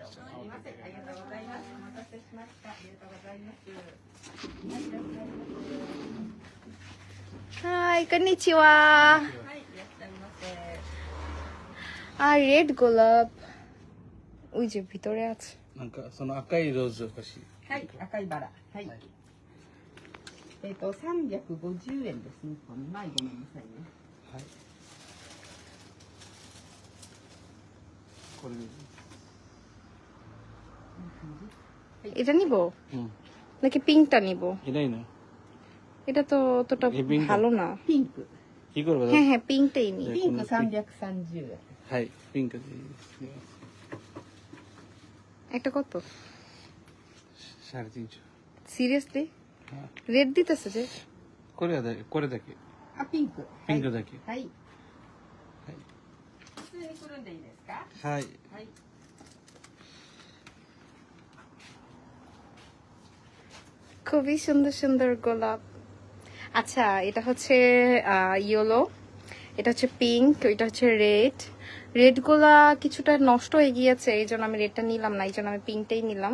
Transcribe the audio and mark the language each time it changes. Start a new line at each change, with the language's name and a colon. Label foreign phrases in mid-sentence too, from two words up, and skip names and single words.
Bangla: হাই, কন্নিচিওয়া। আর রেড গোলাপ ওই যে ভিতরে আছে।
Japanese: なんかその赤いローズおかしい。はい、赤いバラ。はい。350円ですね。2枚ごめんなさいね。はい。これで。
Bangla: এটা নিব হুম। নাকি পিঙ্কটা নিব? এটাই না। এটা তো অতটা এই পিঙ্কটা? ভালো না।
Japanese: ピンク。
Bangla: কি করবে? হ্যাঁ হ্যাঁ, পিঙ্কটাই নি।
Japanese: ピンク330円。はい、ピンクで。
Bangla: একটা কত? 350。 সিরিয়াসলি রেড দিতেছে যে?
Japanese: これはだけ、これだけ。あ、ピンク。ピンクだけ。はい。はい。普通にくるんでいいですか？はい。はい。
Bangla: খুবই সুন্দর সুন্দর গোলাপ। আচ্ছা, এটা হচ্ছে ইয়েলো, এটা হচ্ছে পিঙ্ক, এটা হচ্ছে রেড। রেড গোলা কিছুটা নষ্ট হয়ে গিয়েছে, এই জন্য আমি রেডটা নিলাম না, এই জন্য আমি পিঙ্কটাই নিলাম।